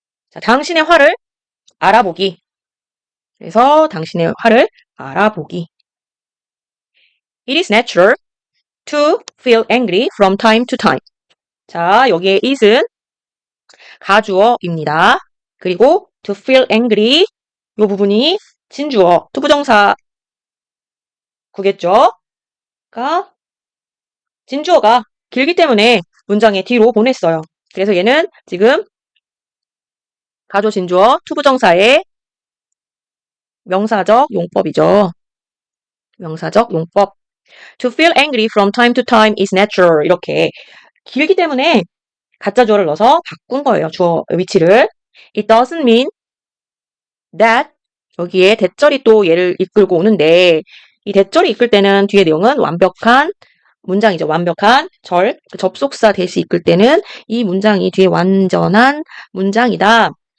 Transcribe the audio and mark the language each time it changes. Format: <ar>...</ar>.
<ko>자, 당신의 화를 알아보기. 그래서 당신의 화를 알아보기.</ko> <en>It is natural to feel angry from time to time.</en> <ko>자, 여기에 it은 가주어입니다. 그리고 to feel angry 이 부분이 진주어, 투부정사 구겠죠? 가 진주어가 길기 때문에 문장의 뒤로 보냈어요. 그래서 얘는 지금 가조 진주어 투부정사의 명사적 용법이죠. 명사적 용법.</ko> <en>To feel angry from time to time is natural.</en> <ko>이렇게 길기 때문에 가짜 주어를 넣어서 바꾼 거예요. 주어 위치를.</ko> <en>It doesn't mean that</en> <ko>여기에 대절이 또 얘를 이끌고 오는데 이 대절이 이끌 때는 뒤에 내용은 완벽한 문장이죠. 완벽한 접속사 대시 이끌 때는 이 문장이 뒤에 완전한 문장이다.</ko>